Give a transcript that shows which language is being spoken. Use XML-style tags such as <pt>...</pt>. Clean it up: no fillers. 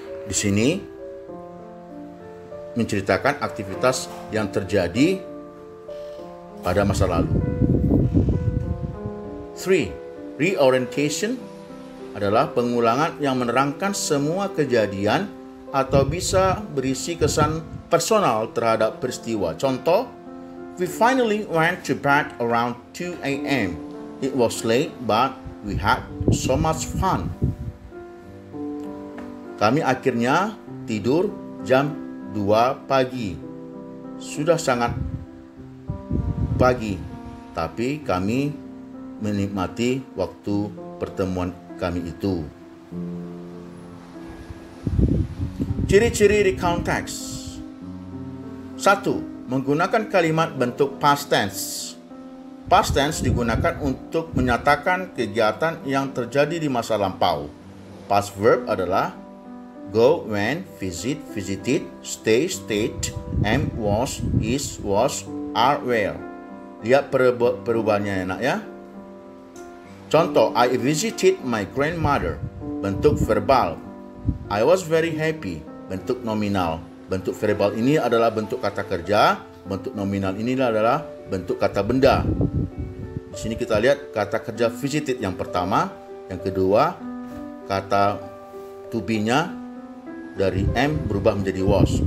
<id>Di sini menceritakan aktivitas yang terjadi pada masa lalu. 3. Reorientation adalah pengulangan yang menerangkan semua kejadian atau bisa berisi kesan personal terhadap peristiwa.</id> <en>Contoh, we finally went to bed around 2 a.m. It was late, but we had so much fun.</en> <id>Kami akhirnya tidur jam 2 pagi. Sudah sangat pagi, tapi kami menikmati waktu pertemuan kami itu. Ciri-ciri recount text. 1. Menggunakan kalimat bentuk past tense. Past tense digunakan untuk menyatakan kegiatan yang terjadi di masa lampau. Past verb adalah go, went, visit, visited, stay, stayed, am, was, is, was, are, were. Lihat perubahannya enak ya.</id> <en>Contoh, I visited my grandmother.</en> <id>Bentuk verbal.</id> <en>I was very happy.</en> <id>Bentuk nominal. Bentuk verbal ini adalah bentuk kata kerja. Bentuk nominal ini adalah bentuk kata benda. Di sini kita lihat kata kerja visited yang pertama. Yang kedua, kata to be-nya dari am berubah menjadi was.</id>